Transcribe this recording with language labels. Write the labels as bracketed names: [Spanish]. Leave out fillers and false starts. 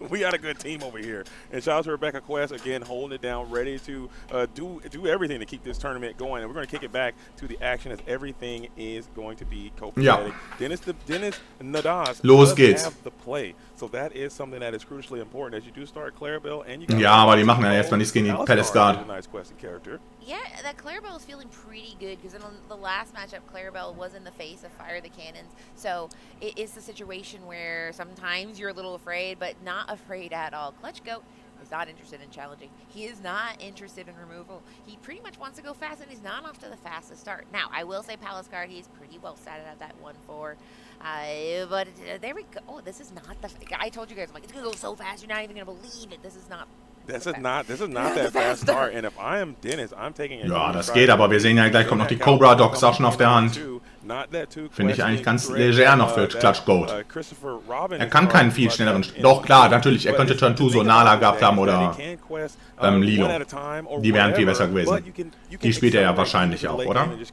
[English] We got a good team over here. And shout out to Rebecca Quest, again, holding it down, ready to do everything to keep this tournament going. And we're going to kick it back to the action as everything is going to be copacetic. Denis Nadas does have the play. So that is something that is crucially important as you do start Clarabelle and you got [German] aber die machen ja erstmal nichts gegen die Palace Guard. [English] Yeah, that Clarabelle is feeling pretty good because in the last matchup, Clarabelle was in the face of Fire the Cannons. So it is a situation where sometimes you're a little afraid, but not afraid at all. ClutchGoat is not interested in challenging. He is not interested in removal. He pretty much wants to go fast, and he's not off to the fastest start. Now, I will say Palace Guard, he's pretty well set at that 1-4. But there we go. Oh, this is not the. I told you guys, I'm like, it's gonna go so fast, you're not even gonna believe it. This is not that fast start. And if I am Denis, I'm taking it. [German] Ja, das geht, aber wir sehen ja gleich kommt noch die Cobra Dogs auch schon auf der Hand. Finde ich eigentlich ganz leger noch für ClutchGoat. Kann keinen viel schnelleren. Doch klar, natürlich, er könnte Turn 2 so Nala gehabt haben oder Lilo. Die wären viel besser gewesen. Die spielt er ja wahrscheinlich auch, oder?